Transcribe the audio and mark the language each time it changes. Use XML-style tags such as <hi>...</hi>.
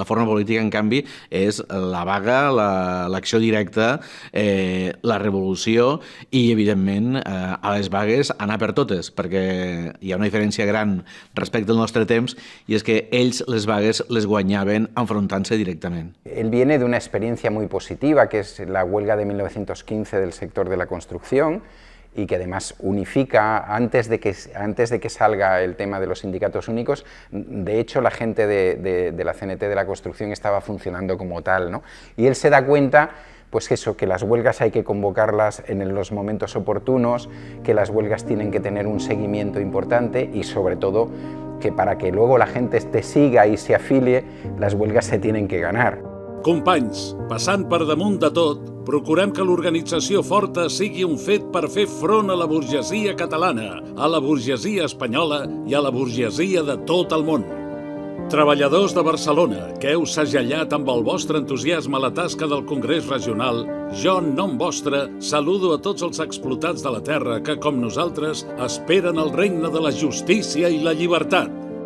<ca>La forma política, en canvi, és la vaga, l'acció directa, la revolució i, evidentment, a les vagues anar per totes, perquè hi ha una diferència gran respecte al nostre temps i és que ells les vagues les guanyaven enfrontant-se directament.</ca> <es>Él viene de una experiencia muy positiva, que es la huelga de 1915 del sector de la construcción, y que además unifica, antes de que salga el tema de los sindicatos únicos, de hecho la gente de la CNT de la construcción estaba funcionando como tal, ¿no? Y él se da cuenta, pues eso, que las huelgas hay que convocarlas en los momentos oportunos, que las huelgas tienen que tener un seguimiento importante y sobre todo que para que luego la gente te siga y se afilie, las huelgas se tienen que ganar.</es> <ca>Companys, passant per damunt de tot, procurem que l'organització forta sigui un fet per fer front a la burgesia catalana, a la burgesia espanyola i a la burgesia de tot el món. Treballadors de Barcelona, que heu segellat amb el vostre entusiasme la tasca del Congrés Regional, jo, en nom vostre, saludo a tots els explotats de la terra que, com nosaltres, esperen el regne de la justícia i la llibertat.</ca>